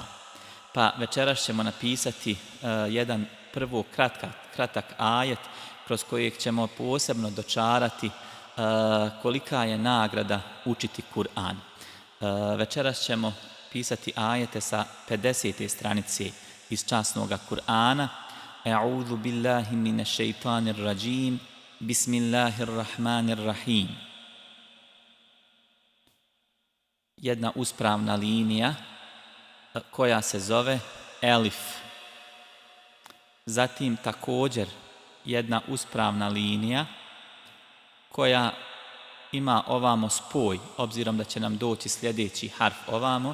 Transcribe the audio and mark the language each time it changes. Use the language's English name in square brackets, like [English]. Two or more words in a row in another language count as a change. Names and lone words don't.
[Bosnian] Pa večeras ćemo napisati jedan prvo kratak ajet kroz kojeg ćemo posebno dočarati kolika je nagrada učiti Kur'an. Večeras ćemo pisati ajete sa 50. stranice iz časnoga Kur'ana. [Arabic] أعوذ بالله من الشيطان الرجيم. Bismillahirrahmanirrahim. [Bosnian] Jedna uspravna linija koja se zove elif. Zatim također jedna uspravna linija koja ima ovamo spoj, obzirom da će nam doći sljedeći harf ovamo.